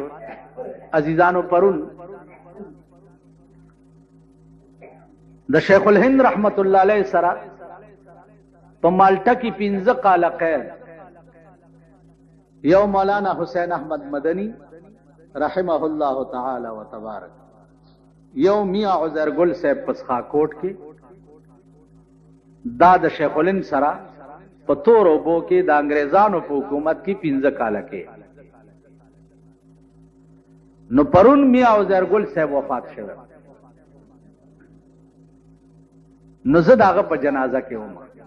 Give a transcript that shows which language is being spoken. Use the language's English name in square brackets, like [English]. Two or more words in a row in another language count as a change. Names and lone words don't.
[Pashto] عزیزانو پرون د شیخ الهند [Arabic] رحمت الله علیه [Pashto] سره په مالټا کې 15 کاله قید یو مولانا حسین احمد مدنی [Arabic] رحمه الله تعالی و تبارک، [Pashto] یو میاں عزیر گل صاحب پسخا کوٹ کې دا د شیخ الهند سره په تور اوبو کې د انګریزانو په حکومت کې 15 کاله کې. نو پرون میاں عزیر گل صاحب وفات شوه. نو زه داغه په جنازه کې وم.